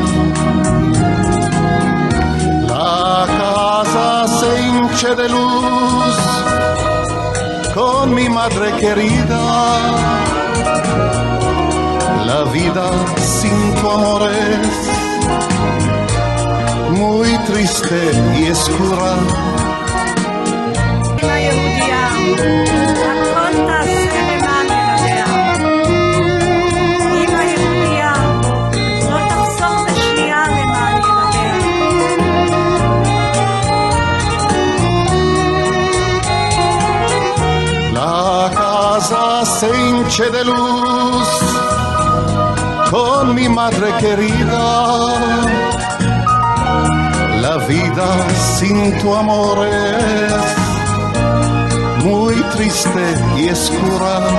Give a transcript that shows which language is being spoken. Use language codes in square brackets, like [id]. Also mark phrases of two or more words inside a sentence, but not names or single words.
[es] La casa se hincha de luz con mi madre querida. La vida sin tu amor es muy triste y oscura. [he] אמא יהודיה, הכל תעשה למען ילדיה. אמא יהודיה, לא תחסוך לשנייה למען ילדיה. [es] La casa se hincha de luz con mi madre querida. La vida sin tu amor es muy triste y oscura.